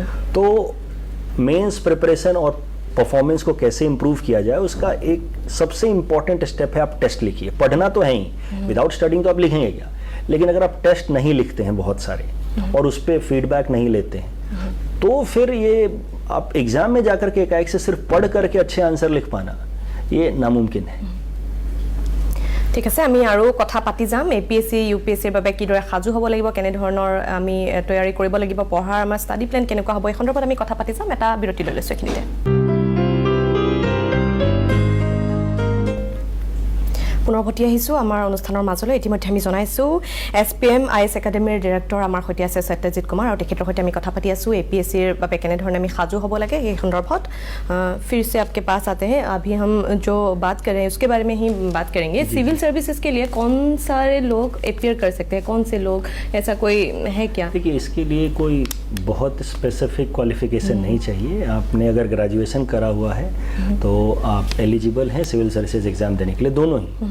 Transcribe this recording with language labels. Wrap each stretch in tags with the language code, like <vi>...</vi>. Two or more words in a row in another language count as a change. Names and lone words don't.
<hi>तो</hi> <en>mains preparation</en> <hi>और परफॉर्मेंस को कैसे इंप्रूव किया जाए, उसका एक सबसे</hi> <en>important step</en> <hi>है आप टेस्ट लिखिए। पढ़ना तो है ही,</hi> <en>without studying</en> <hi>तो आप लिखेंगे क्या, लेकिन अगर आप टेस्ट नहीं लिखते हैं बहुत सारे और उस पर फीडबैक नहीं लेते हैं तो फिर ये आप एग्जाम में जाकर के एकाएक से सिर्फ पढ़ करके अच्छे आंसर लिख पाना ये नामुमकिन है।</hi> <as>ঠিক আছে, আমি আৰু কথা পাতি যাম APSC UPSCৰ বাবে কিদৰে সাজু হ'ব লাগিব, কেনে ধৰণৰ আমি তৈয়াৰী কৰিব লাগিব, পঢ়াৰ আমাৰ</as> <en>study plan</en> <as>কেনেকুৱা হ'ব, এই সন্দৰ্ভত আমি কথা পাতি যাম। এটা বিৰতি লৈ লৈছোঁ এইখিনিতে। পুনৰ ভতি আহিছোঁ আমাৰ অনুষ্ঠানৰ মাজলৈ। ইতিমধ্যে আমি জনাইছোঁ SPM IS একাডেমীৰ ডিৰেক্টৰ আমাৰ সৈতে আছে সত্যজিৎ কুমাৰ, আৰু তেখেতৰ সৈতে আমি কথা পাতি আছোঁ APSCৰ বাবে কেনেধৰণে আমি সাজু হ'ব লাগে এই সন্দৰ্ভত।</as> <hi>फिर से आपके पास आते हैं। अभी हम जो बात कर रहे हैं उसके बारे में ही बात करेंगे।</hi> <en>civil services</en> <hi>के लिए कौन सारे लोग अपियर कर सकते हैं, कौन से लोग, ऐसा कोई है क्या? देखिए, इसके लिए कोई बहुत</hi> <en>specific qualification</en> <hi>नहीं चाहिए। आपने अगर ग्रेजुएशन करा हुआ है तो आप एलिजिबल हैं</hi> <en>civil services exam</en> <hi>देने के लिए, दोनों ही।</hi>